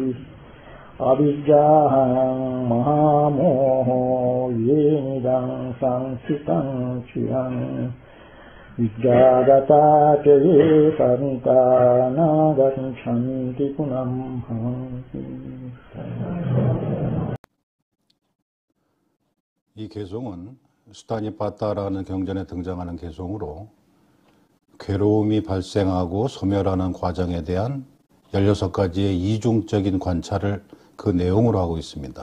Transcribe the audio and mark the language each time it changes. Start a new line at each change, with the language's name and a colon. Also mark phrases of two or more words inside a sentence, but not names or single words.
Pali: අවිජ්ජාහං මහා මෝහෝ යේනිදං සංසිතං චිරං විජ්ජාගතා චේ කනිකා නාගච්ඡන්ති පුනః භවಂತಿ.
Korean: 이 개송은 수타니파타라는 경전에 등장하는 개송으로 괴로움이 발생하고 소멸하는 과정에 대한 16가지의 이중적인 관찰을 그 내용으로 하고 있습니다.